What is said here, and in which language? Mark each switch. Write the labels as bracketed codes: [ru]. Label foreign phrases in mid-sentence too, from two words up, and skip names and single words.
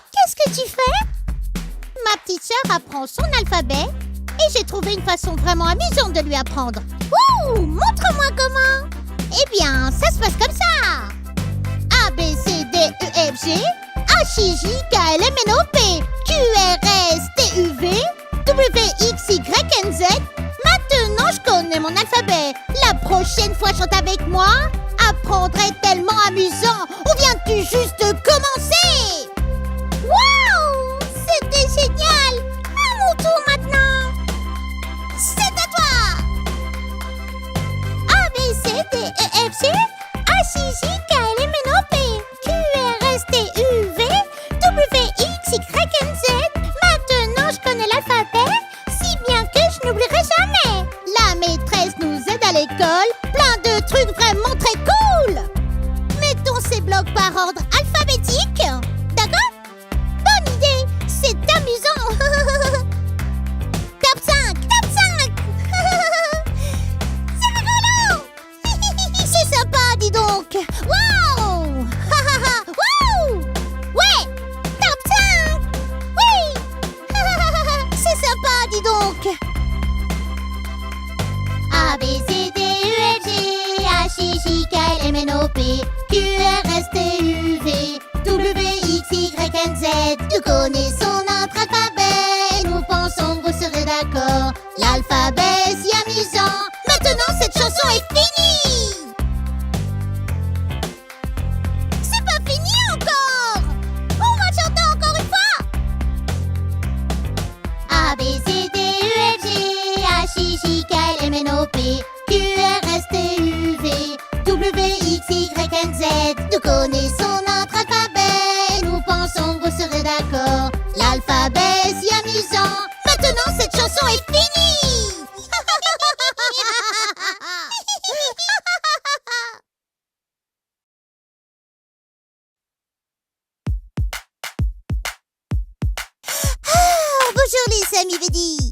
[fr] Qu'est-ce que tu fais? Ma petite sœur apprend son alphabet et j'ai trouvé une façon vraiment amusante de lui apprendre. Ouh, montre-moi comment. Eh bien, ça se passe comme ça. A, B, C, D, E, F, G, H, I, J, K, L, M, N, O, P, Q, R, S, T, U, V, W, X, Y, N, Z. Maintenant, je connais mon alphabet. La prochaine fois, chante avec moi. Apprendre est tellement amusant. Ou viens-tu juste de commencer? Waouh! C'était génial! À mon tour maintenant! C'est à toi! A, B, C, D, E, F, G, H, I, J, K, L, M, N, O, P, Q, R, S, T, U, V, W, X, Y, N, Z. Maintenant, je connais l'alphabet, si bien que je n'oublierai jamais. La maîtresse nous aide à l'école, plein de trucs vraiment très cool. Mettons ces blocs par ordre alphabétique. D'accord? Bonne idée, c'est amusant. Top 5, top 5. C'est rigolo. C'est sympa, dis donc. Waouh. Waouh. Ouais, top 5. Oui. C'est sympa, dis donc. A, B, C, D, U, F, G, H, I, J, K, L, M, N, O, P, Q, R, S, T, U, V, W, X, Y, N, Z. Nous connaissons notre alphabet, nous pensons que vous serez d'accord. L'alphabet est si amusant, maintenant cette chanson est finie. C'est pas fini encore. On va chanter encore une fois. A, B, C, D, U, F, G, H, I, J, K, L, M, N, O, P, Q, R, S, T, U, V, W, X, Y, N, Z. Nous connaissons notre alphabet, nous pensons que vous serez d'accord. L'alphabet est si amusant, maintenant cette chanson est finie. Bonjour les amis Veddy.